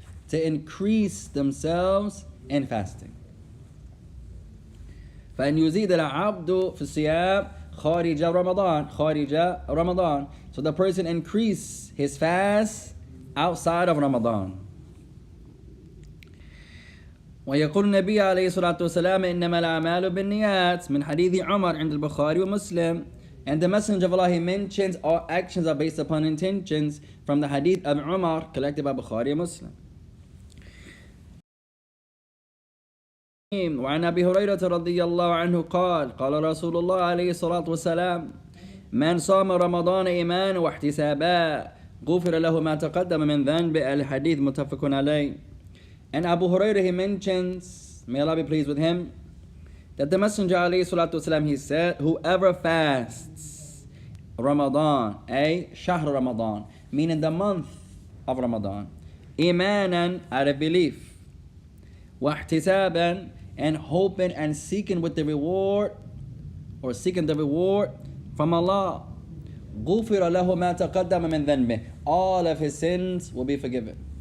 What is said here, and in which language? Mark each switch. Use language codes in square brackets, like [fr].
[en] To increase themselves in fasting. [ar] فإن يزيد العبد في الصيام خارج رمضان. [en] So the person increase his fast outside of Ramadan. [ar] ويقول النبي عليه الصلاة والسلام إنما الأعمال بالنيات من حديث عمر عند البخاري ومسلم. [en] And the Messenger of Allah, he mentions all actions are based upon intentions from the hadith of Umar collected by Bukhari and Muslim. [ar] وعن أبي هريرة رضي الله عنه قال رسول الله عليه الصلاة والسلام من صام رمضان إيمانا واحتسابا غفر له ما تقدم من ذنبه. الحديث متفق عليه. [en] And Abu Hurairah, he mentions, may Allah be pleased with him, that the Messenger [ar] عليه الصلاة والسلام, [en] he said, whoever fasts Ramadan, شهر Ramadan, meaning the month of Ramadan, إيمانا, out of belief, واحتسابا, and hoping and seeking with the reward, or seeking the reward from Allah, [ar] غفر له ما تقدم من ذنبه, [en] all of his sins will be forgiven.